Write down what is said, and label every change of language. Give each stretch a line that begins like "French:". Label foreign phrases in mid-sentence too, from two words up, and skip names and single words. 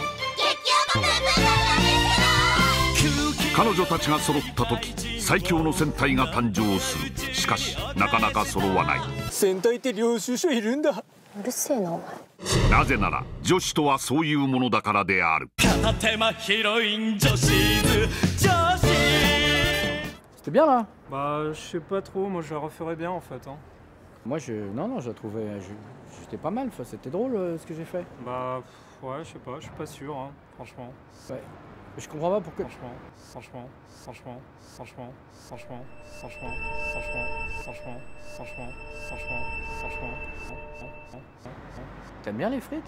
Japanese: 彼女たちが揃った時、最強の戦隊が誕生する。しかしなかなか揃わない。戦隊って領収書いるんだ。うるせえなお前。なぜなら女子とはそういうものだからである。片手間ヒロイン女子図女子。
French: C'était bien là. Bah, je sais pas trop, moi je la referais bien en fait. Hein. Moi, non, je la trouvais... J'étais pas mal, c'était drôle ce que j'ai fait. Bah, ouais, je sais pas, je suis pas sûr, hein, franchement. Ouais. Je comprends pas pourquoi... Franchement. T'aimes bien les frites?